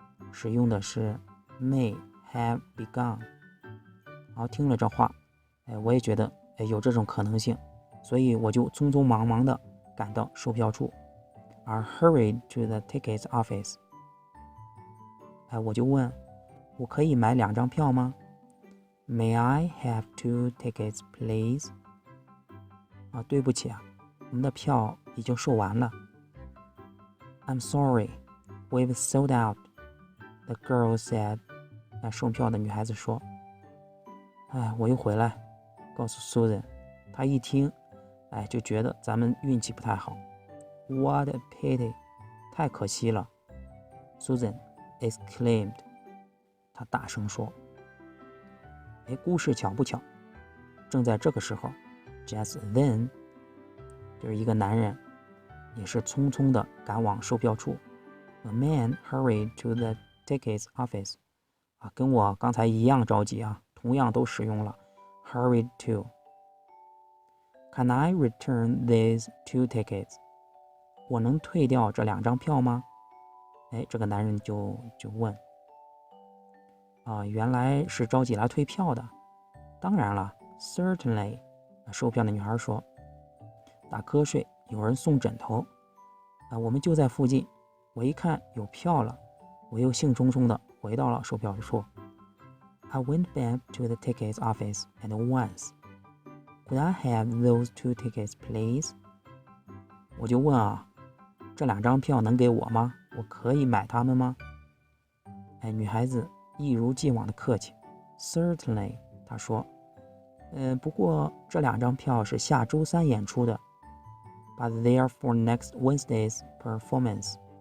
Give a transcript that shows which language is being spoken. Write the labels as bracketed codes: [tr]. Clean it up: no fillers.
[zh] 使用的是 may have begun。好，听了这话，我也觉得有这种可能性，所以我就匆匆忙忙地赶到售票处，而 hurried to the tickets office。我就问，我可以买2张票吗？ [en] May I have 2 tickets, please？ [zh] 对不起啊，我们的票已经售完了。 [en] I'm sorry, we've sold out, the girl said。 [zh] 售票的女孩子说。我又回来告诉 Susan， 她一听，就觉得咱们运气不太好。 [en] What a pity，太可惜了。 Susan exclaimed，她大声说。 [zh] 故事巧不巧，正在这个时候 ， just then，就是一个男人也是匆匆地赶往售票处。 [en] A man hurried to the tickets office。 [zh] 跟我刚才一样着急啊，同样都使用了 hurried to。 [en] Can I return these 2 tickets？我能退掉这2张票吗？ [zh] 这个男人就问。原来是着急来退票的。当然了 certainly。售票的女孩说。打瞌睡，有人送枕头。我们就在附近。我一看有票了，我又兴冲冲地回到了售票处。 [en] I went back to the tickets office at once. Could I have those 2 tickets, please？ [zh] 我就问这2张票能给我吗？我可以买它们吗？女孩子一如既往的客气。 Certainly，她说。不过这2张票是下周3演出的。 [en] But they are for next Wednesday's performance。